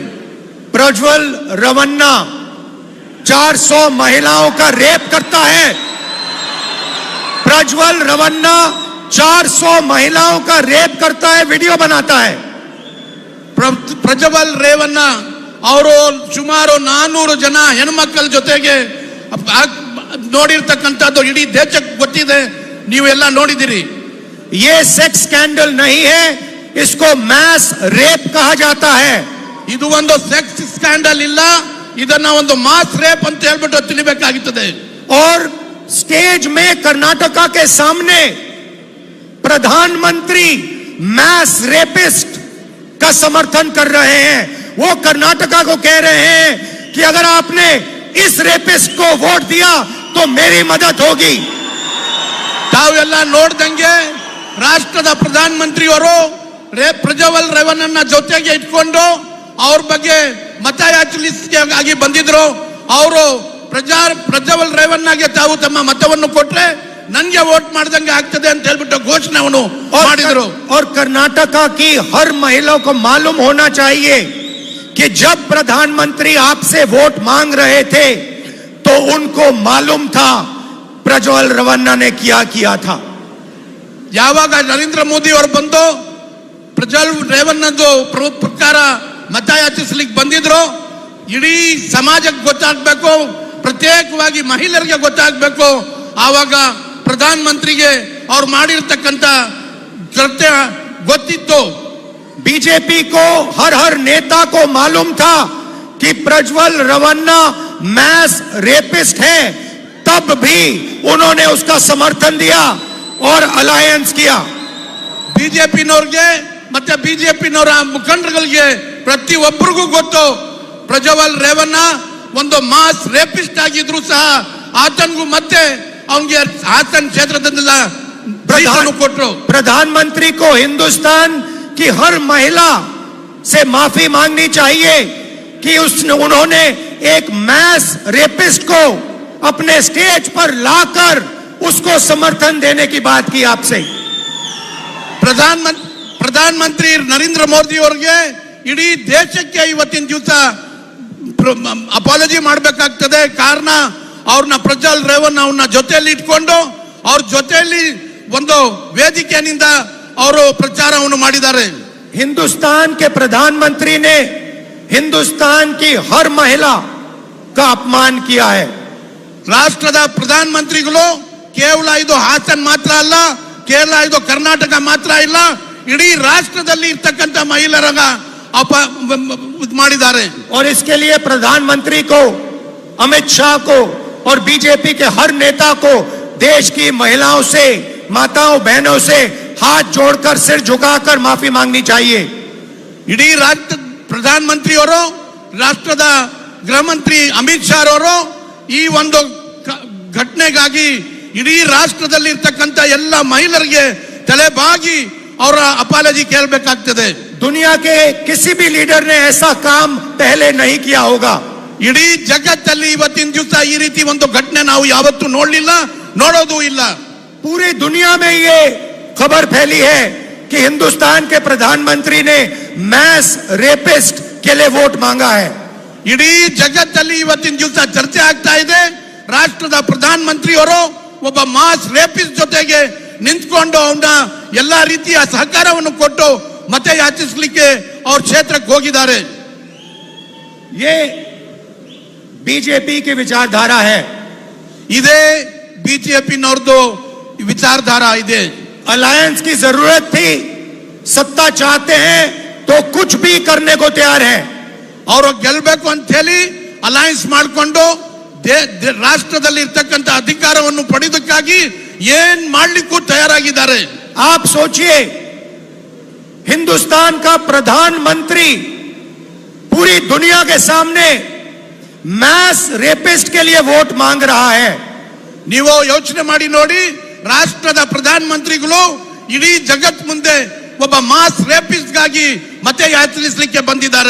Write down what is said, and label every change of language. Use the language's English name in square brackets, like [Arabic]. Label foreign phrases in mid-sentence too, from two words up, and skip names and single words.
[Hindi] प्रज्वल रवन्ना 400 महिलाओं का रेप करता है। प्रज्वल रवन्ना 400 महिलाओं का रेप करता है, वीडियो बनाता है। [Kannada] ಪ್ರಜ್ವಲ್ ರೇವಣ್ಣ ಅವರು ಸುಮಾರು 400 ಜನ ಹೆಣ್ಮಕ್ಕಳ ಜೊತೆಗೆ ನೋಡಿರ್ತಕ್ಕಂಥದ್ದು ಇಡೀ ದೇಶಕ್ಕೆ ಗೊತ್ತಿದೆ, ನೀವೆಲ್ಲ ನೋಡಿದಿರಿ. [Hindi] ये [English] sex scandal [Hindi] नहीं है, इसको [English] mass rape [Hindi] कहा जाता है। [Kannada] ಇದು ಒಂದು [English] sex scandal [Kannada] ಇಲ್ಲ, ಇದನ್ನ ಒಂದು [English] mass rape [Kannada] ಅಂತ ಹೇಳ್ಬಿಟ್ಟು ತಿಳಿಬೇಕಾಗುತ್ತದೆ. [Hindi] और स्टेज में कर्नाटका के सामने प्रधानमंत्री [English] mass rapist [Hindi] का समर्थन कर रहे हैं। वो कर्नाटका को कह रहे हैं कि अगर आपने इस रेपिस्ट को वोट दिया तो मेरी मदद होगी। [Kannada] ತಾವೆಲ್ಲ ನೋಡ್ದಂಗೆ ರಾಷ್ಟ್ರದ ಪ್ರಧಾನಮಂತ್ರಿ ಅವರು ಪ್ರಜ್ವಲ್ ರೇವಣ್ಣನ ಜೊತೆಗೆ ಇಟ್ಕೊಂಡು ಅವ್ರ ಬಗ್ಗೆ ಮತಯಾಚನೆಗಾಗಿ ಬಂದಿದ್ರು. ಅವರು ಪ್ರಜ್ವಲ್ ರೇವಣ್ಣಗೆ ತಾವು ತಮ್ಮ ಮತವನ್ನು ಕೊಟ್ರೆ ನನ್ಗೆ ವೋಟ್ ಮಾಡ್ದಂಗೆ ಆಗ್ತದೆ ಅಂತ ಹೇಳ್ಬಿಟ್ಟು ಘೋಷಣೆಯನ್ನು ಮಾಡಿದ್ರು. [Hindi] और कर्नाटका की हर महिला को मालूम होना चाहिए कि जब प्रधानमंत्री आपसे वोट मांग रहे थे तो उनको मालूम था प्रज्वल रवन्ना ने क्या किया था। [Kannada] ಯಾವಾಗ ನರೇಂದ್ರ ಮೋದಿ ಅವರು ಬಂದು ಪ್ರಜ್ವಲ್ ರೇವಣ್ಣದು ಪ್ರಕಾರ ಮತಯಾಚಿಸ್ಲಿಕ್ಕೆ ಬಂದಿದ್ರು, ಇಡೀ ಸಮಾಜಕ್ಕೆ ಗೊತ್ತಾಗಬೇಕು, ಪ್ರತ್ಯೇಕವಾಗಿ ಮಹಿಳೆಯರಿಗೆ ಗೊತ್ತಾಗಬೇಕು. ಆವಾಗ ಪ್ರಧಾನಮಂತ್ರಿಗೆ ಅವ್ರು ಮಾಡಿರ್ತಕ್ಕಂಥ ಕೃತ್ಯ ಗೊತ್ತಿತ್ತು. [Hindi] बीजेपी को हर नेता को मालूम था कि प्रज्वल रवन्ना [English] mass rapist [Hindi] है, तब भी उन्होंने उसका समर्थन दिया और अलायंस किया। [Kannada] ಬಿಜೆಪಿನವ್ರಿಗೆ ಮತ್ತೆ ಬಿಜೆಪಿನವರ ಮುಖಂಡರುಗಳಿಗೆ ಪ್ರತಿಯೊಬ್ಬರಿಗೂ ಗೊತ್ತು ಪ್ರಜ್ವಲ್ ರೇವಣ್ಣ ಒಂದು [English] mass rapist [Kannada] ಆಗಿದ್ರು ಸಹ ಆತನಿಗೂ ಮತ್ತೆ ಅವನಿಗೆ ಹಾಸನ್ ಕ್ಷೇತ್ರದಿಂದ ಕೊಟ್ಟರು. [Hindi] प्रधानमंत्री को हिंदुस्तान की हर महिला से माफी मांगनी चाहिए कि उन्होंने एक [English] mass rapist [Hindi] को अपने स्टेज पर लाकर उसको समर्थन देने की बात की आपसे। [Kannada] ಪ್ರಧಾನಮಂತ್ರಿ ನರೇಂದ್ರ ಮೋದಿ ಅವರಿಗೆ ಇಡೀ ದೇಶಕ್ಕೆ ಇವತ್ತಿನ ದಿವಸ ಅಪಾಲಜಿ ಮಾಡಬೇಕಾಗ್ತದೆ. ಕಾರಣ ಅವ್ರನ್ನ ಪ್ರಜ್ವಲ್ ರೇವಣ್ಣ ಅವ್ರನ್ನ ಜೊತೆಯಲ್ಲಿ ಇಟ್ಕೊಂಡು ಅವ್ರ ಜೊತೆಯಲ್ಲಿ ಒಂದು ವೇದಿಕೆಯಿಂದ ಅವರು ಪ್ರಚಾರವನ್ನು ಮಾಡಿದ್ದಾರೆ. [Hindi] हिंदुस्तान के प्रधानमंत्री ने हिंदुस्तान की हर महिला का अपमान किया है। [Kannada] ರಾಷ್ಟ್ರದ ಪ್ರಧಾನಮಂತ್ರಿಗಳು ಕೇವಲ ಇದು ಹಾಸನ್ ಮಾತ್ರ ಅಲ್ಲ, ಕೇವಲ ಇದು ಕರ್ನಾಟಕ ಮಾತ್ರ ಇಲ್ಲ, ಇಡೀ ರಾಷ್ಟ್ರದಲ್ಲಿ ಇರ್ತಕ್ಕಂಥ ಮಹಿಳೆಯರ ಮಾಡಿದ್ದಾರೆ. [Hindi] और इसके लिए प्रधानमंत्री को, अमित शाह को और बीजेपी के हर नेता को देश की महिलाओं से, माताओं बहनों से हाथ जोड़कर सिर झुकाकर माफी मांगनी चाहिए। [Kannada] ಇಡೀ ರಾಷ್ಟ್ರ ಪ್ರಧಾನಮಂತ್ರಿಯವರು, ರಾಷ್ಟ್ರದ ಗೃಹ ಮಂತ್ರಿ ಅಮಿತ್ ಶಾ ಅವರು ಈ ಒಂದು ಘಟನೆಗಾಗಿ ಇಡೀ ರಾಷ್ಟ್ರದಲ್ಲಿ ಇರ್ತಕ್ಕಂಥ ಎಲ್ಲ ಮಹಿಳೆಯರಿಗೆ ತಲೆಬಾಗಿ ಅವರ ಅಪಾಲಜಿ ಕೇಳಬೇಕಾಗ್ತದೆ। [Hindi] दुनिया के किसी भी लीडर ने ऐसा काम पहले नहीं किया होगा। [Kannada] ಇಡೀ ಜಗತ್ತಲ್ಲಿ ಇವತ್ತಿನ ದಿವಸ ಈ ರೀತಿ ಒಂದು ಘಟನೆ ನಾವು ಯಾವತ್ತೂ ನೋಡಲಿಲ್ಲ, ನೋಡೋದು ಇಲ್ಲ। [Hindi] पूरी दुनिया में ये खबर फैली है कि हिंदुस्तान के प्रधानमंत्री ने [English] mass rapist [Hindi] के लिए वोट मांगा है। [Kannada] ಇಡೀ ಜಗತ್ತಲ್ಲಿ ಇವತ್ತಿನ ದಿವಸ ಚರ್ಚೆ ಆಗ್ತಾ ಇದೆ, ರಾಷ್ಟ್ರದ ಪ್ರಧಾನಮಂತ್ರಿಯವರು ಒಬ್ಬ [English] mass rapist [Kannada] ಜೊತೆಗೆ ನಿಂತ್ಕೊಂಡು ಅವನ ಎಲ್ಲಾ ರೀತಿಯ ಸಹಕಾರವನ್ನು ಕೊಟ್ಟು ಮತ ಯಾಚಿಸಲಿಕ್ಕೆ ಅವ್ರ ಕ್ಷೇತ್ರಕ್ಕೆ ಹೋಗಿದ್ದಾರೆ। [Hindi] ये बीजेपी की विचारधारा है। [Kannada] ಇದೇ ಬಿಜೆಪಿನವ್ರದ್ದು ವಿಚಾರಧಾರಾ ಇದೆ। [Hindi] अलायंस की जरूरत थी, सत्ता चाहते हैं तो कुछ भी करने को तैयार है। [Kannada] ಅವರು ಗೆಲ್ಲಬೇಕು ಅಂತ ಹೇಳಿ ಅಲಯನ್ಸ್ ಮಾಡಿಕೊಂಡು ರಾಷ್ಟ್ರದಲ್ಲಿ ಇರ್ತಕ್ಕಂಥ ಅಧಿಕಾರವನ್ನು ಪಡೆಯೋದಕ್ಕಾಗಿ ಏನ್ ಮಾಡ್ಲಿಕ್ಕೂ ತಯಾರಾಗಿದ್ದಾರೆ। [Hindi] आप सोचिए, हिंदुस्तान का प्रधानमंत्री पूरी दुनिया के सामने [English] mass rapist [Hindi] के लिए वोट मांग रहा है। [Kannada] ನೀವು ಯೋಚನೆ ಮಾಡಿ ನೋಡಿ, ರಾಷ್ಟ್ರದ ಪ್ರಧಾನಮಂತ್ರಿಗಳು ಇಡೀ ಜಗತ್ ಮುಂದೆ ಒಬ್ಬ [English] mass rapist [Kannada] ಗಾಗಿ ಮತ ಯಾಚಿಸಲಿಕ್ಕೆ ಬಂದಿದ್ದಾರೆ।